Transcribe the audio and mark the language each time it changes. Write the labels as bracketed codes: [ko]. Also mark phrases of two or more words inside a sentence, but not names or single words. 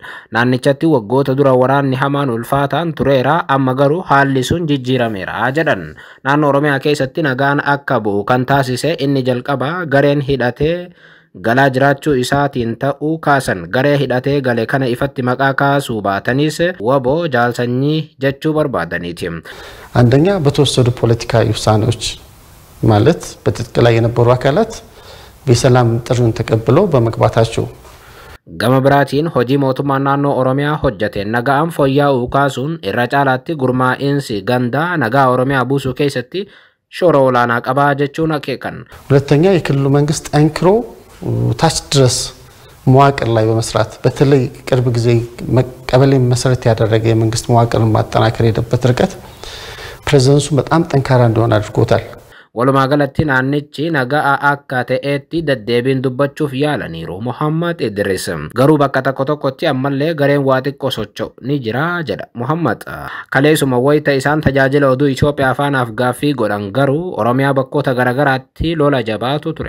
[om] Naannichatti waggoota dura waraanni hamaan ulfaataan tureera amma garuu haalli sun jijjiirameera jedhan. Naannoo Oromiyaa keessatti nagaan akka bu'u kan taasise inni jalqaba gareen hidhatee galaa jiraachuu isaatiin ta'uu kaasan. Garee hidhatee gale kana ifatti maqaa kaasuu baatanis waboo jaalsanyii jechuu barbaadaniiti. [am] አንደኛ በተወሰዱ ፖለቲካዊ ውሳኔዎች ማለት በትጥቅ ላይ የነበሩ አካላት በሰላም ጥሪውን ተቀብለው በመግባታቸው [om] Gama biraatiin hojii mootummaa naannoo Oromiyaa hojjete nagaan fooyya'uu kaasuun irra caalaatti gurmaa'insi gandaa nagaa Oromiyaa buusuu keessatti shoora olaanaa qabaa jechuun akeekan. [am] ሁለተኛ የክልሉ መንግስት ጠንክሮ ታች ድረስ መዋቅር ላይ በመስራት በተለይ ቅርብ ጊዜ ቀበሌ መሰረት ያደረገ የመንግስት መዋቅርን ማጠናከር የሄደበት ርቀት ፕሬዝዳንቱ በጣም ጠንካራ እንደሆነ አድርጎታል። [om] Walumaa galatti naannichi nagaa akka ta'etti deddeebiin dubbachuuf yaalaniiru Muhammad Idris. Garuu bakka tokkotti ammallee gareen waa xiqqoo socho'u ni jira jedha Muhammad. Kaleessuma wayita isaan tajaajila oduu Itoophiyaa faanaaf gaaffii godhan garuu Oromiyaa bakkoota garagaraatti lola jabaatu ture.